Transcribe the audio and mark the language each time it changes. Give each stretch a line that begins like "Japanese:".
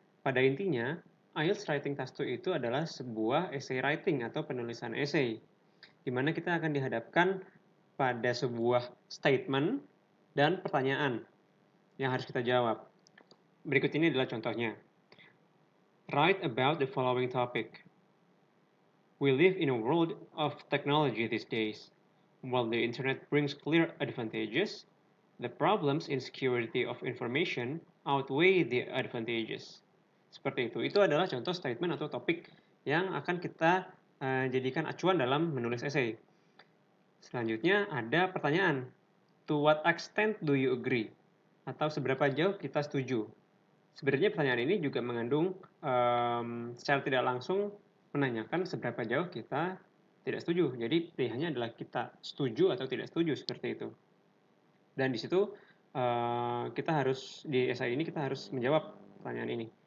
Indonesian: Pada intinya, IELTS Writing Task 2 itu adalah sebuah essay writing atau penulisan essay, di mana kita akan dihadapkan pada sebuah statement dan pertanyaan yang harus kita jawab. Berikut ini adalah contohnya.
English: Write about the following topic. We live in a world of technology these days. While the internet brings clear advantages, the problems in security of information outweigh the advantages.
Indonesian: Seperti itu. Itu adalah contoh statement atau topik yang akan kita jadikan acuan dalam menulis essay. Selanjutnya ada pertanyaan.
English: To what extent do you agree?
Indonesian: Atau seberapa jauh kita setuju? Sebenarnya pertanyaan ini juga mengandung secara tidak langsung menanyakan seberapa jauh kita tidak setuju. Jadi pilihannya adalah kita setuju atau tidak setuju, seperti itu. Dan di situ kita harus, di essay ini kita harus menjawab pertanyaan ini.